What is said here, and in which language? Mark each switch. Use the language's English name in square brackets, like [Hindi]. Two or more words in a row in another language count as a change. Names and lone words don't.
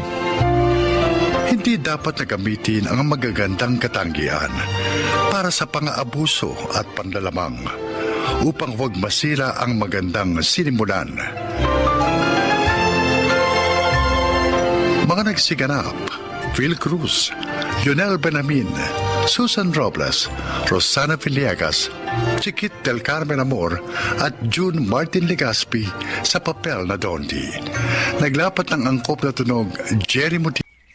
[Filipino] Hindi dapat na gamitin ang magagandang katangian para sa pang-aabuso at panlalamang upang huwag masira ang magandang sinimulan. Mga nagsiganap, Phil Cruz, Lionel Benamin, Susan Robles, Rosana Villegas, Chiquit del Carmen Amor at June Martin Legaspi sa papel na Dondi. Naglapat ng angkop na tunog Jerry Muti.